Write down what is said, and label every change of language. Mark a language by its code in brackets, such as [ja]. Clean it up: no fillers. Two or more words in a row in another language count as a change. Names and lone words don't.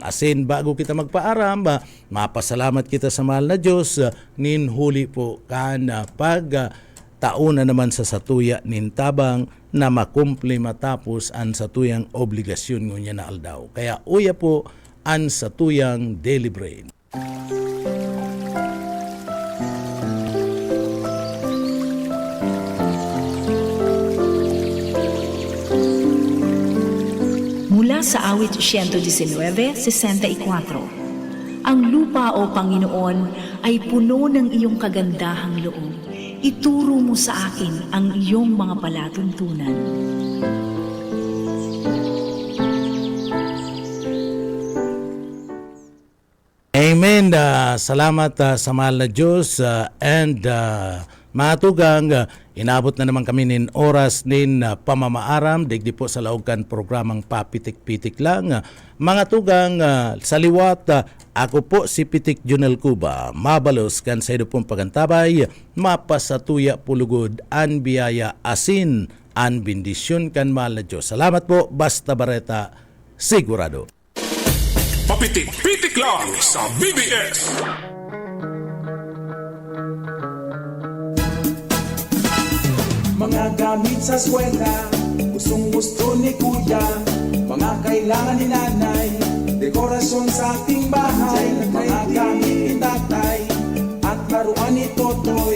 [bik] Asin bago kita magpaaram, mapasalamat kita sa mahal na Diyos, nin huli po kan pag tauna naman sa satuya nin tabang na makumple matapos ang satuyang obligasyon ngunya na aldaw. Kaya uya po ang satuyang [en] Daily Brain. [tl] Mula sa awit 119:64, ang lupa o Panginoon ay puno ng iyong kagandahang loob. Ituro mo sa akin ang iyong mga palatuntunan. Amen. [bik] Salamat sa mahal na Diyos and mga tugang, inabot na naman kami nin oras nin pamamaaram, digdi po sa laogan programang papitik-pitik lang. Mga tugang, sa liwat, ako po si Pitik Junel Cuba, mabalos kan sa pong pagantabay, mapasatuya pulugod, an biyaya asin, an bendisyon kan mahal na Diyos. Salamat po, Basta Bareta, sigurado. Papitik-pitik lang sa BBS. [tl] Mga gamit sa eskwela, gustong gusto ni kuya. Mga kailangan ni nanay, dekorasyon sa ating bahay. Mga gamit ni tatay, at laruan ni Totoy.